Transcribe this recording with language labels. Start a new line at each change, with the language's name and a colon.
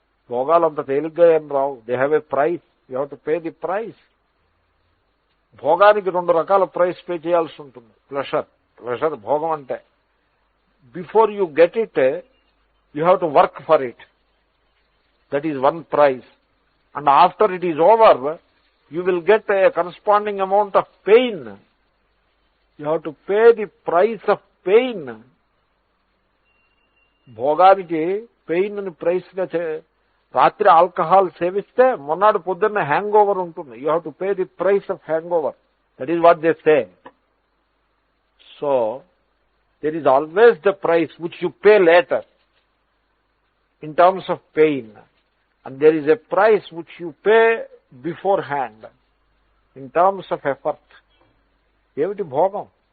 Telugu: భోగాలు అంత తేలిగ్గా ఏం రావు.
English: They have a price, you have to pay the price.
Telugu: భోగానికి 2 రకాల ప్రైస్ పే చేయాల్సి ఉంటుంది. ప్లెషర్ భోగం అంటే
English: Before you get it you have to work for it. That is one price. And after it is over you will get a corresponding amount of pain. You have to pay the price of pain.
Telugu: భోగానికి pain ని price గా. రాత్రి alcohol సేవిస్తే మొన్నాడు పొద్దున్న hang over ఉంటుంది.
English: You have to pay the price of hangover. That is what they say. So there is always the price which you pay later in terms of pain, and there is a price which you pay beforehand in terms of effort.
Telugu: ఏమిటి భోగం?